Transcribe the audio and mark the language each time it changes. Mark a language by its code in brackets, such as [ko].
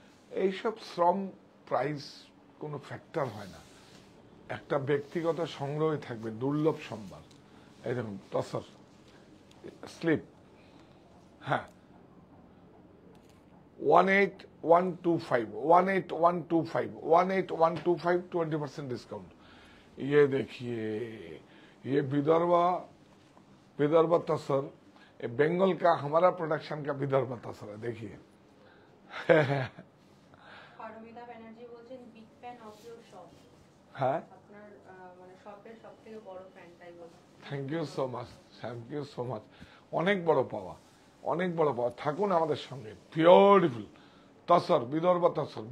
[bn] এইসব শ্রম প্রাইস কোনো ফ্যাক্টর হয় না, একটা ব্যক্তিগত সংগ্রহে থাকবে, দুর্লভ সম্ভার। এই দেখুন তসর স্লিপ, হ্যাঁ 18125, 18125, 18125 20% डिस्काउंट। [hi] ये देखिए ये विदर्भ तसर, ये बंगाल का हमारा प्रोडक्शन का विदर्भ तसर है। देखिए [bn] পারমিতা ব্যানার্জি বলছেন [en] Big fan of your shop. [bn] হ্যাঁ, আপনার মানে শপের সবথেকে বড় ফ্যান, তাই বলুন। [en] Thank you so much, thank you so much. [bn] অনেক বড় পাওয়া, অনেক বড় পাওয়া। থাকুন আমাদের সঙ্গে। বিউটিফুল তসর, বিদর্ভ তসর।